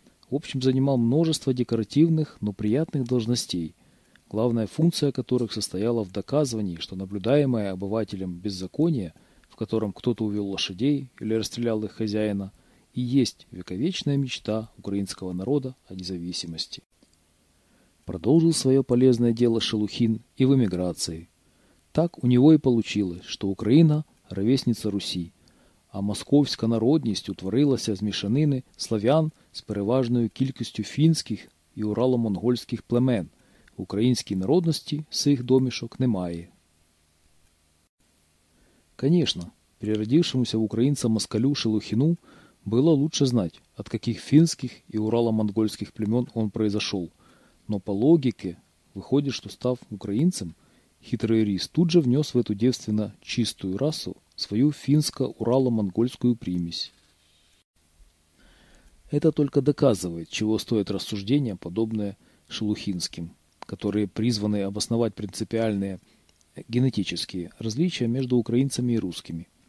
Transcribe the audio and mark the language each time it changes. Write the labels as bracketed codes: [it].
[ru] В общем, занимал множество декоративных, но приятных должностей, главная функция которых состояла в доказывании, что наблюдаемое обывателем беззаконие, в котором кто-то увел лошадей или расстрелял их хозяина, и есть вековечная мечта украинского народа о независимости. Продолжил свое полезное дело Шелухин и в эмиграции. Так у него и получилось, что Украина – ровесница Руси, а [uk] московська народність утворилася з мішанини славян з переважною кількістю фінських і урало-монгольських племен. Української народності цих домішок немає. [ru] Конечно, переродившемуся в українця москалю Шелухину було лучше знати, от [uk] яких фінських і урало-монгольських племен [ru] он произошел. Но по логике выходит, что став украинцем, хитрый рис тут же внес в эту девственно чистую расу свою финско-урало-монгольскую примесь. Это только доказывает, чего стоят рассуждения, подобные шелухинским, которые призваны обосновать принципиальные генетические различия между украинцами и русскими.